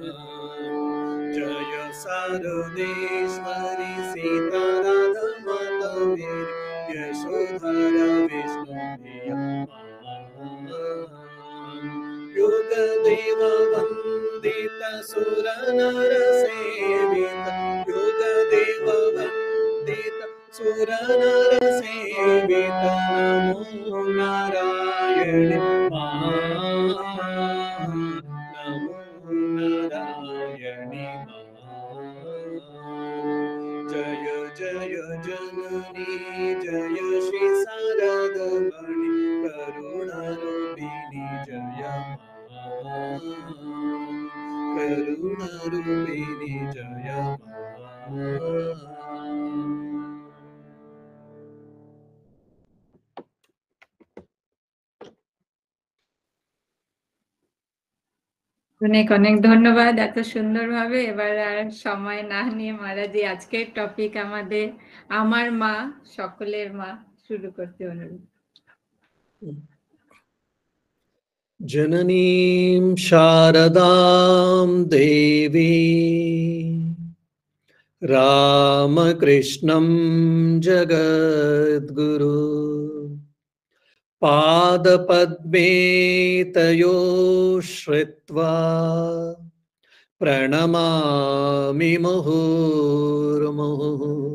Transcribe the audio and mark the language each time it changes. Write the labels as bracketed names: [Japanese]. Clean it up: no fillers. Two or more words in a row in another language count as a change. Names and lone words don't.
[Sanskrit] जय शारदेश्वरी सीता राधा माता मेरी यशोधरा विष्णुप्रिया मां। युग देव वंदित सुर नर सेवित युग देव वंदित सुर नर सेवित नमो नारायण मां। नमो नारायणी मां। जय जय जननी जय श्री शारदमणि करुणारूपिणी जय मां। करुणारूपिणी जय मां। [Bangla] অনেক অনেক ধন্যবাদ এত সুন্দরভাবে। এবার আর সময় না নিয়ে মহারাজি আজকের টপিক আমাদের আমার মা সকলের মা শুরু করতে অনুরোধ। [Sanskrit] जननीं शारदां देवी रामकृष्णं जगद्गुरु पादपद्मे तयो श्रित्वा प्रणमामि मुहुर्मुहुः।